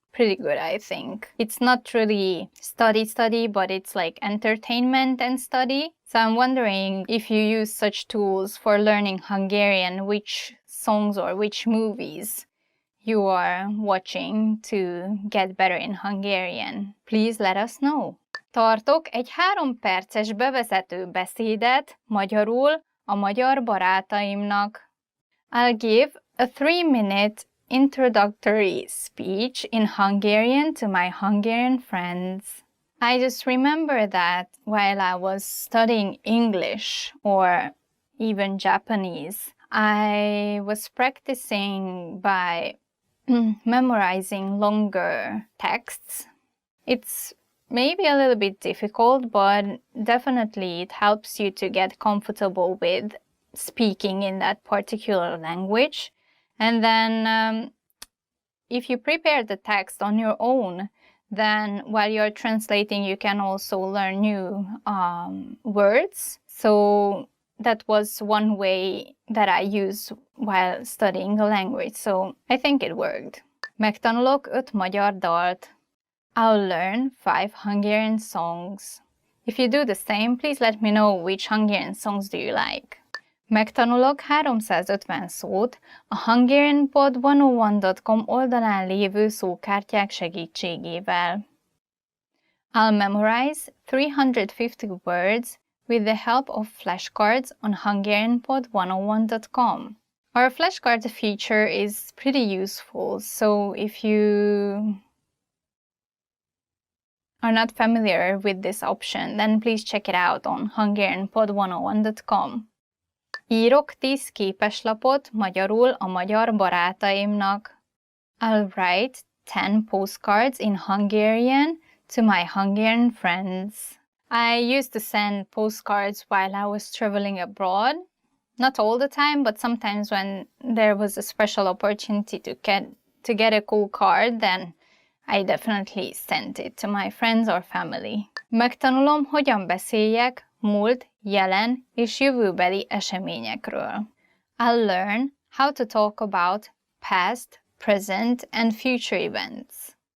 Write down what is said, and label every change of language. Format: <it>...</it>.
<en>pretty good, I think. It's not really study, but it's like entertainment and study. So I'm wondering if you use such tools for learning Hungarian, which songs or which movies you are watching to get better in Hungarian. Please let us know.</en> <hu>Tartok egy 3 perces bevezető beszédet magyarul a magyar barátaimnak.</hu> <en>I'll give a 3-minute introductory speech in Hungarian to my Hungarian friends. I just remember that while I was studying English or even Japanese, I was practicing by memorizing longer texts. It's maybe a little bit difficult, but definitely it helps you to get comfortable with speaking in that particular language. And then if you prepare the text on your own, then while you're translating, you can also learn new words. So that was one way that I used while studying the language. So I think it worked.</en> <hu>Megtanulok 5 magyar dalt.</hu> <en>I'll learn 5 Hungarian songs. If you do the same, please let me know which Hungarian songs do you like.</en> <hu>Megtanulok 350 szót a hungarianpod101.com oldalán lévő szókártyák segítségével.</hu> <en>I'll memorize 350 words with the help of flashcards on hungarianpod101.com. Our flashcard feature is pretty useful, so if you are not familiar with this option, then please check it out on hungarianpod101.com.</en> <hu>Írok 10 képeslapot magyarul a magyar barátaimnak.</hu> <en>I'll write 10 postcards in Hungarian to my Hungarian friends. I used to send postcards while I was traveling abroad. Not all the time, but sometimes when there was a special opportunity to get a cool card, then I definitely sent it to my friends or family.</en> <hu>Megtanulom, hogyan beszéljek múlt, jelen és jövőbeli eseményekről.</hu> <en>I'll learn how to talk about past, present, and future events.</en>